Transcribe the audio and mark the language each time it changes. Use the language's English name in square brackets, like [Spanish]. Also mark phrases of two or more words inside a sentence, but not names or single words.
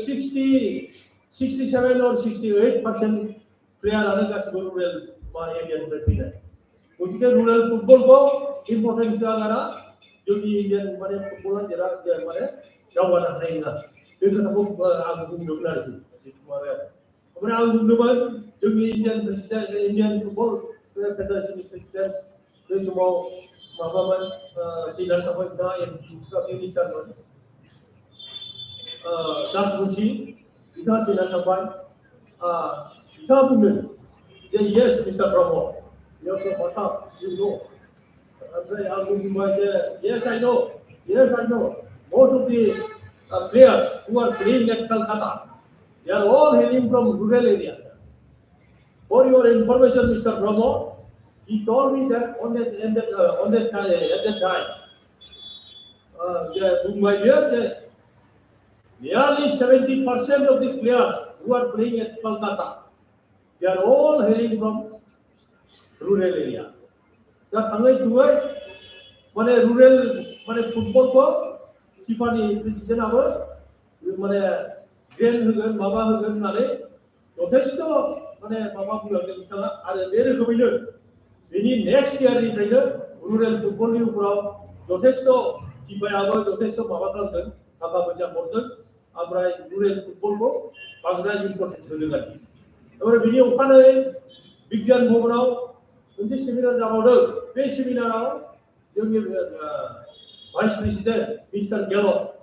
[Bodo] 67 or 68% प्लेयारानो गासिबो [English] rural area [Bodo] फैनाय गतिके [English] rural football [Bodo] इम्पर्टेन्स होआगारा जोंनि इन्डियान माने फुटबला माने दावगानो हानाय नङा बे खोथाखौ आं बुंदोंमोन आरोखि माबायाव ओमफ्राय आं बुंदोंमोन जोंनि [English] Indian Football Federation president [Bodo] बे समाव माबामोन थैनानै थांबाय बिथाङा मिनिस्टारमोन दासमुथि बिथाङा थैनानै थांबाय बिथाङा बुंदों जे [English] Yes Mister Brahma you have to what's up you know [Bodo] ओमफ्राय आं बुंबाय जे [English] yes I know most of the players who are playing at Calcutta they are all hailing from rural area for your information Mr. Brahmo he told me that at that time Mumbai nearly 70% of the players who are playing at Calcutta they are all hailing from rural area [Bodo] दा थाङै थुङै माने रुरेल माने फुटबलखौ फिफानि प्रेसिडेन्टआबो माने ग्रेन्ड होगोन माबा होगोन होननानै जथेस्थ माने माबा बुंलांदों बिथाङा आरो बे रोखोमैनो बेनि [English] next year rural football [Bodo] उपराव जथेस्थ फिफायाबो जथेस्थ माबा खालामदों थाखा फैसा हरदों ओमफ्राय [English] rural football [Bodo] बांद्राय इम्पर्टेन्स होदों आरोखि ओमफ्राय बिनि अखानायै बिगियान भवनाव मोनसे सेमिनार जाबावदों बे सेमिनाराव जोंनि [English] vice president [Bodo] मिस्टार गेलट